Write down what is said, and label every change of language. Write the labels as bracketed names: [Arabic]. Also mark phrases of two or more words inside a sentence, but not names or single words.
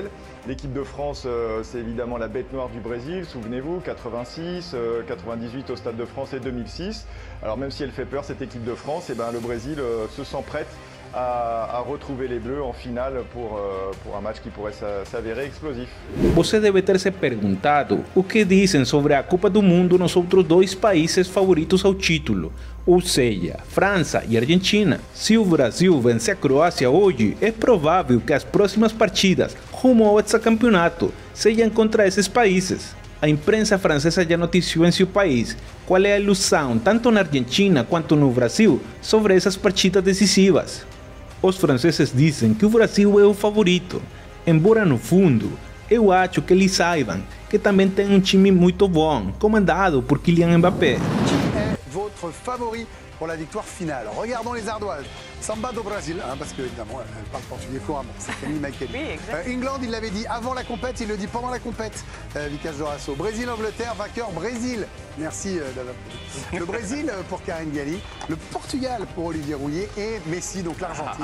[French] L'équipe de France, c'est évidemment la bête noire du Brésil, souvenez-vous, 86, 98 au Stade de France et 2006. Alors même si elle fait peur, cette équipe de France, le Brésil se sent prête à retrouver les Bleus en finale pour un match qui pourrait s'avérer explosif. [Portuguese] Você deve ter se perguntado o que dizem sobre a Copa do Mundo nos outros dois países favoritos ao título, ou seja, França e Argentina. Se o Brasil vencer a Croácia hoje, é provável que as próximas partidas rumo ao hexacampeonato sejam contra esses países. A imprensa francesa já noticiou em seu país qual é a ilusão, tanto na Argentina quanto no Brasil, sobre essas partidas decisivas. Os franceses dizem que o Brasil é o favorito, embora no fundo, eu acho que eles saibam que também tem um time muito bom, comandado por Kylian Mbappé. [French] Qui est votre favori pour la victoire finale? Regardons les Ardoises. [Portuguese] Samba do Brasil, [French] parce que évidemment elle parle portugais couramment, c'est Camille Michael. Oui, exact. England, il l'avait dit avant la compète, il le dit pendant la compète. Vicage Dorasso. Brésil-Angleterre, vainqueur Brésil. Merci d'avoir le Brésil pour Karine Galli, le Portugal pour Olivier Rouillet et Messi, donc l'Argentine.